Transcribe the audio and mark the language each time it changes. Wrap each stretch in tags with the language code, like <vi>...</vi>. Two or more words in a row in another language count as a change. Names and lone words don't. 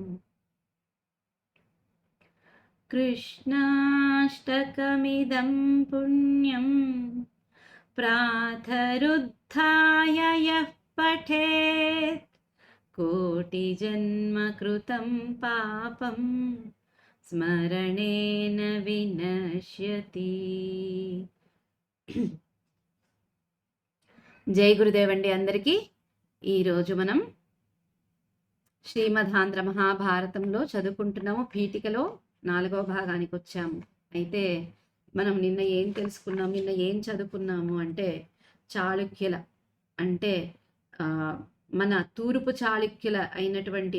<sa>कृष्णाष्टकमिदं पुण्यं प्रातरुत्थाय यः पठेत् कोटिजन्मकृतं पापं स्मरणेन विनश्यति।</sa> <te>జై గురుదేవ్ అండి అందరికీ. ఈరోజు మనం శ్రీమదాంధ్ర మహాభారతంలో చదువుకుంటున్నాము. పీఠికలో 4వ భాగానికి వచ్చాము. అయితే మనం నిన్న ఏం తెలుసుకున్నాము, నిన్న ఏం చదువుకున్నాము అంటే చాళుక్యుల అంటే మన తూర్పు చాళుక్యుల అయినటువంటి</te>